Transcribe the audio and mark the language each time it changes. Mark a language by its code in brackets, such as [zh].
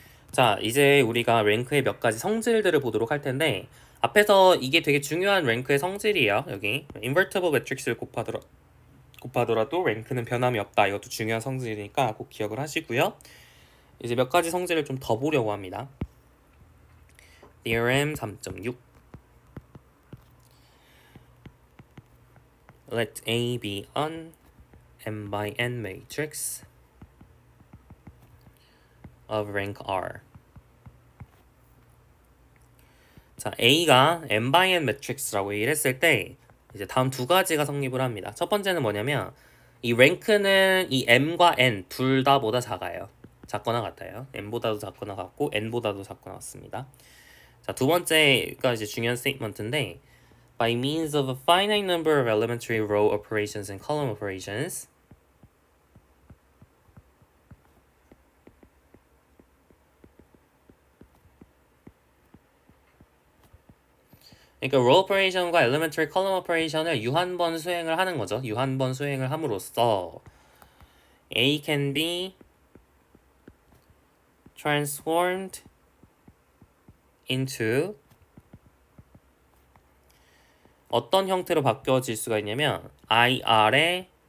[ko] 자, 이제 우리가 랭크의 몇 가지 성질들을 보도록 할 텐데, 앞에서 이게 되게 중요한 랭크의 성질이에요. 여기 invertible matrix를 곱하더라도 랭크는 변함이 없다. 이것도 중요한 성질이니까 꼭 기억을 하시고요. 이제 몇 가지 성질을 좀 더 보려고 합니다. [en] theorem 3.6 Let A be an m by n matrix of rank R. [ko] 자, A가 m by n 매트릭스라고 얘기를 했을 때 이제 다음 두 가지가 성립을 합니다. 첫 번째는 뭐냐면 이 랭크는 이 m과 n 둘 다보다 작아요. 작거나 같아요. m보다도 작거나 같고 n보다도 작거나 같습니다. 자, 두 번째가 이제 중요한 스테이트먼트인데 [en] by means of a finite number of elementary row operations and column operations [ko] 그러니까 row operation과 elementary column operation을 유한번 수행을 하는 거죠. 유한번 수행을 함으로써 [en] A can be transformed into [ko] 어떤 형태로 바뀌어질 수가 있냐면 IR의